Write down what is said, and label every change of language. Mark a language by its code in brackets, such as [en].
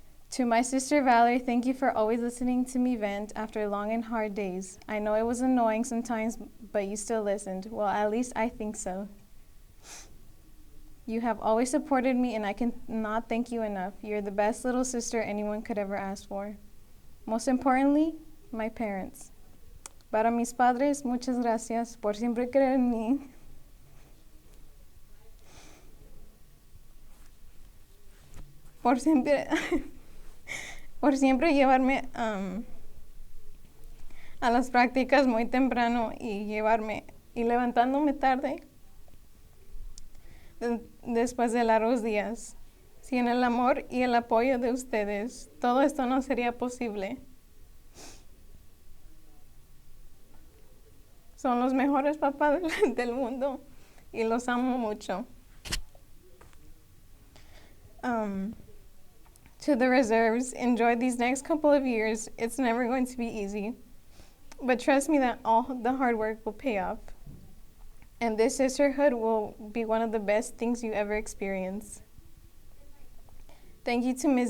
[en] To my sister Valerie, thank you for always listening to me vent after long and hard days. I know it was annoying sometimes, but you still listened. Well, at least I think so. You have always supported me, and I cannot thank you enough. You're the best little sister anyone could ever ask for. Most importantly, my parents. [es] Para mis padres, muchas gracias por siempre creer en mí. Por siempre, por siempre llevarme a las prácticas muy temprano y levantándome tarde después de largos días. Sin el amor y el apoyo de ustedes, todo esto no sería posible. Son los mejores papás del mundo y los amo mucho. [en] To the reserves, enjoy these next couple of years. It's never going to be easy, but trust me that all the hard work will pay off. And this sisterhood will be one of the best things you ever experience. Thank you to Ms.